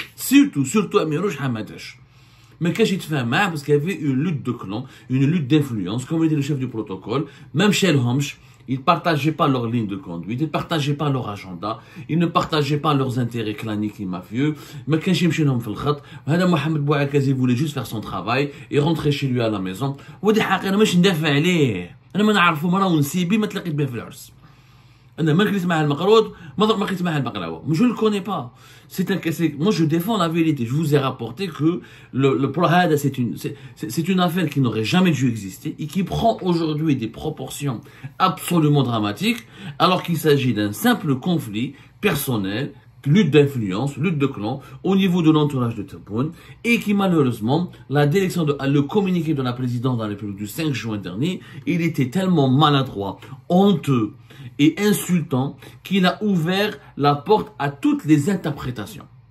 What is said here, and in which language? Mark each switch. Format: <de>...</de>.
<fr>Surtout Amirouche Hamadash. Mais quand j'ai fait mal, parce qu'il y avait une lutte de clans, une lutte d'influence, comme dit le chef du protocole, même chez El Homch, ils ne partageaient pas leur ligne de conduite, ils ne partageaient pas leur agenda, ils ne partageaient pas leurs intérêts claniques et mafieux. Mais quand j'ai mis</fr> <ar>في الخط,</ar> <fr>Mohamed Bouakès voulait juste faire son travail et rentrer chez lui à la maison.</fr> <ar>ودي حقيقة أنا مش ندافع عليه. أنا ما نعرفه مرة ونسيبي ما تلاقيت به في العرس. أنا ما كليت معاه المقرود ما كليت معاه البقلاوة.</ar> <fr>Je ne le connais pas. Moi je défends la vérité. Je vous ai rapporté que le Prohada c'est une affaire qui n'aurait jamais dû exister et qui prend aujourd'hui des proportions absolument dramatiques alors qu'il s'agit d'un simple conflit personnel, lutte d'influence, lutte de clan au niveau de l'entourage de Tebboune et qui malheureusement, le communiqué de la présidente de la République du 5 juin dernier, il était tellement maladroit, honteux et insultant qu'il a ouvert la porte à toutes les interprétations.</fr>